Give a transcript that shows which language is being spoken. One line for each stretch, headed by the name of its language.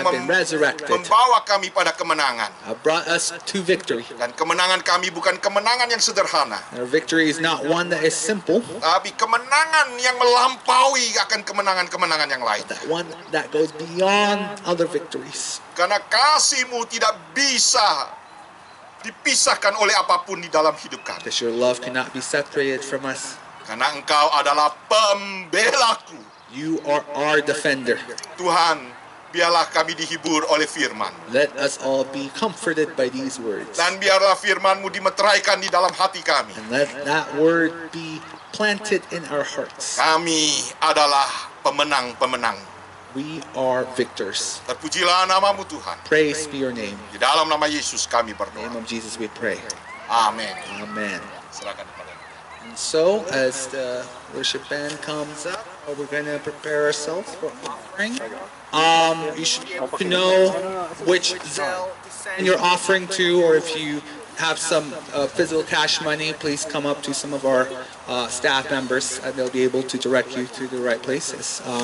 English: have been resurrected,
Indonesian: membawa kami pada kemenangan.
English: brought us to victory.
Indonesian: Dan kemenangan kami bukan kemenangan yang sederhana,
English: Our victory is not one that is simple,
Indonesian: tapi kemenangan yang melampaui akan kemenangan-kemenangan yang lain.
English: that one that goes beyond other victories.
Indonesian: Karena kasih-Mu tidak bisa dipisahkan oleh apapun di dalam hidup kami.
English: Because your love cannot be separated from us.
Indonesian: Karena Engkau adalah pembelaku.
English: You are our defender.
Indonesian: Tuhan, biarlah kami dihibur oleh firman.
English: Let us all be comforted by these words.
Indonesian: Dan biarlah firman-Mu dimeteraikan di dalam hati kami.
English: And let that word be planted in our hearts.
Indonesian: Kami adalah pemenang-pemenang.
English: We are victors.
Indonesian: Terpujilah nama-Mu Tuhan.
English: Praise be your name.
Indonesian: Di dalam nama Yesus kami
English: In the name
Indonesian: berdoa.
English: of Jesus we pray.
Indonesian: Amin.
English: Amen.
Indonesian: Silakan kepada.
English: And so, as the worship band comes up, we're going to prepare ourselves for offering. You should know which Zelle to send your offering to, or if you have some physical cash money, please come up to some of our staff members, and they'll be able to direct you to the right places.